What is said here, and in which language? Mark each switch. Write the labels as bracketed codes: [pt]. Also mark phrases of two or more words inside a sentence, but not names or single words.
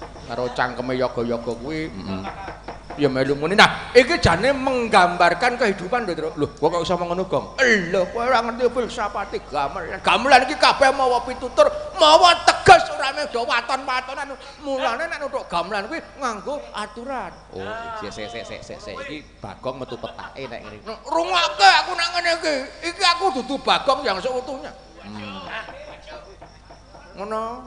[jv] Karo cangkeme yoga-yoga kuwi, heeh. Ya melu muni. Nah, iki jane menggambarkan kehidupan lho, Tru. Lho, kok iso ngono, Gong? Lho, kowe ora ngerti filsafate gamelan. Gamelan iki kabeh mawa pitutur, mawa teges, ora meh do waton-watonan. Mulane nek nutuk gamelan kuwi nganggo aturan. Oh, sik, sik, sik, sik, sik, sik. Iki Bagong metu petake nek ngene. Nek rungokke aku nek ngene iki. Iki aku dudu Bagong [id] yang seutuhnya. [jv] Hmm. Ngono.